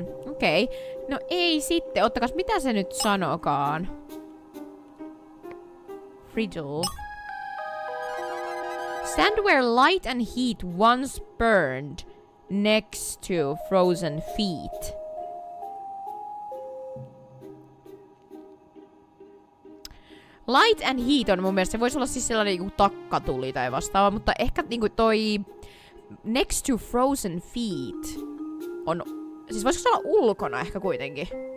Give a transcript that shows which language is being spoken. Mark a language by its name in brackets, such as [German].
[Finnish] Okei. No ei sitten. Ottakas, mitä se nyt sanokaan? [English] Riddle. Stand where light and heat once burned next to frozen feet. Light and heat [Finnish] on mun mielestä, se voisi olla siis sellainen niinku takkatuli tai vastaava, mutta ehkä niinku toi [English] next to frozen feet [Finnish] on... Siis voisiko se olla ulkona ehkä kuitenkin?